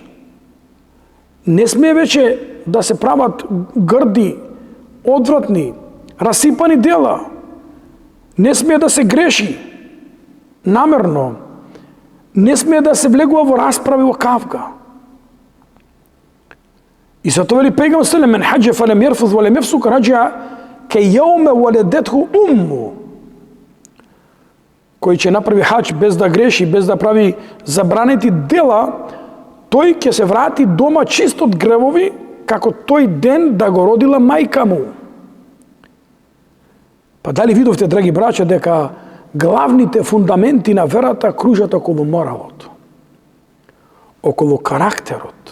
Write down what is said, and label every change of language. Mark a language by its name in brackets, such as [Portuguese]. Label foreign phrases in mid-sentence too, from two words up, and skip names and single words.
[Macedonian] Не смее веќе да се прават грди, одвратни, расипани дела. Не смее да се греши намерно. Не смее да се влегува во расправи, во кавга. И за тоа вели пегамбер салем: [Arabic] "من حج فلم يرفث ولم يفسق رجع كيوم ولدته أمه." [Macedonian] кој ќе направи хаџ без да греши, без да прави забранети дела, тој ќе се врати дома чист од гревови, како тој ден да го родила мајка му. Па дали видовте, драги браќа, дека главните фундаменти на верата кружат околу моралот, околу карактерот.